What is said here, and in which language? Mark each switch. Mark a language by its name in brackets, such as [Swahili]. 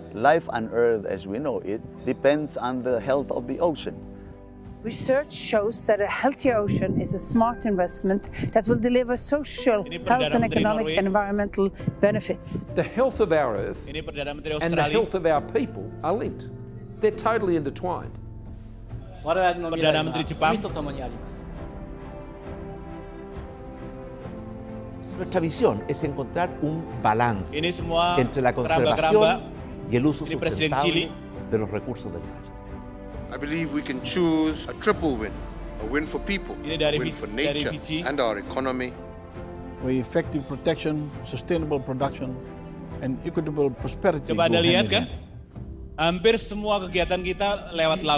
[English] Life on Earth as we know it depends on the health of the ocean. Research shows that a healthier ocean is a smart investment that will deliver social, health and economic and environmental benefits. The health of our Earth and the health of our people are linked. They're totally intertwined. [Indonesian] Perdana Menteri Jepang. [Spanish] Nuestra visión es encontrar un balance [Indonesian] Ini semua [Spanish] entre la conservación y el uso sustentable de los recursos del mar. [English] I believe we can choose a triple win. A win for people, a win for nature and our economy. With effective protection, sustainable production, and equitable prosperity. [Indonesian] Coba Anda lihat kan, hampir semua kegiatan kita lewat laut.